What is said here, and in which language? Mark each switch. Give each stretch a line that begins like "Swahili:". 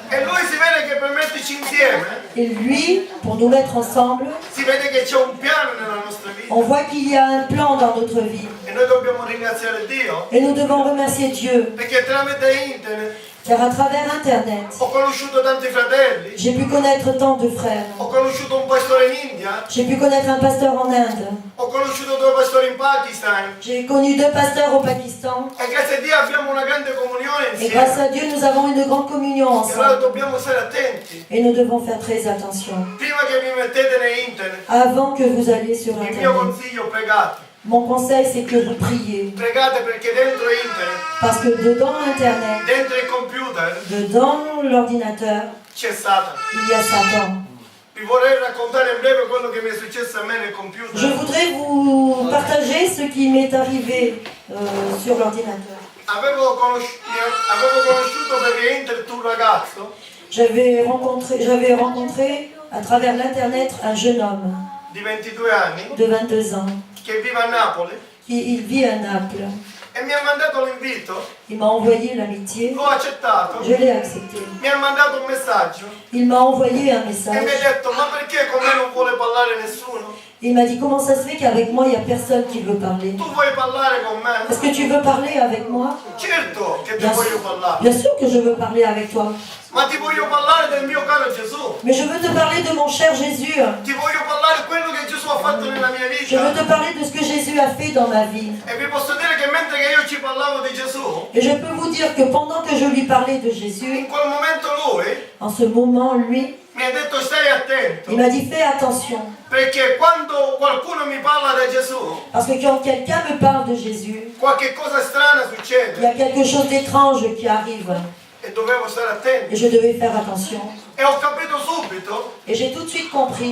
Italian: E lui si vede che per metterci insieme,
French: Et lui, pour nous mettre ensemble,
Italian: si vede che c'è un piano nella nostra vita.
French: on voit qu'il y a un plan dans notre vie.
Italian: E noi dobbiamo ringraziare Dio
French: Et nous devons remercier Dieu,
Italian: perché tramite internet
French: car à travers Internet,
Italian: ho conosciuto tanti fratelli,
French: j'ai pu connaître tant de frères.
Italian: ho conosciuto un pastore in India,
French: J'ai pu connaître un pasteur en Inde.
Italian: ho conosciuto 2 pastori in Pakistan
French: J'ai connu 2 pasteurs au Pakistan.
Italian: e grazie a Dio abbiamo una grande comunione
French: Et grâce
Italian: insieme.
French: à Dieu, nous avons une grande communion
Italian: E allora
French: ensemble.
Italian: dobbiamo stare attenti.
French: Et nous devons faire très attention.
Italian: Prima che vi mettete in internet,
French: Avant que vous alliez sur
Italian: il mio
French: Internet,
Italian: consiglio, pregate.
French: mon conseil, c'est que vous priez.
Italian: Pregate perché dentro internet,
French: Parce que dedans Internet,
Italian: dentro il computer,
French: dedans l'ordinateur,
Italian: c'è Satana.
French: il y a Satan.
Italian: Vi vorrei raccontare in breve quello che mi è successo a me nel computer.
French: Je voudrais vous partager ce qui m'est arrivé sur l'ordinateur.
Italian: Avevo conosciuto per via internet un ragazzo
French: J'avais rencontré à travers l'Internet un jeune homme
Italian: di 22 anni
French: de 22 ans
Italian: che vive a Napoli
French: il vit à Naples.
Italian: e mi ha mandato l'invito,
French: Il m'a envoyé l'amitié,
Italian: l'ho accettato,
French: je l'ai accepté.
Italian: mi ha mandato un messaggio
French: Il m'a envoyé un
Italian: e mi
French: message.
Italian: ha detto ma perché con me non vuole parlare nessuno?
French: Il m'a dit comment ça se fait qu'avec moi il n'y a personne qui veut parler.
Italian: Tu vuoi parlare con me?
French: Est-ce que tu veux parler avec moi?
Italian: Certo che ti
French: Bien
Italian: voglio parlare,
French: bien sûr que je veux parler avec toi.
Italian: ma ti voglio parlare del mio caro Gesù.
French: Mais je veux te parler de mon cher Jésus.
Italian: Ti voglio parlare di quello che Gesù ha fatto nella mia
French: Je veux
Italian: vita.
French: te parler de ce que Jésus a fait dans ma vie.
Italian: E vi posso dire che mentre che io ci parlavo di Gesù,
French: Et je peux vous dire que pendant que je lui parlais de
Italian: in
French: Jésus,
Italian: quel momento lui
French: en ce moment, lui,
Italian: mi ha detto stai attento,
French: il m'a dit fais attention.
Italian: perché quando qualcuno mi parla di Gesù,
French: Parce que quand quelqu'un me parle de Jésus,
Italian: qualche cosa strana
French: il y
Italian: succede
French: a quelque chose d'étrange qui arrive.
Italian: e dovevo stare attento.
French: Et je devais faire attention.
Italian: E ho capito subito
French: Et j'ai tout de suite compris.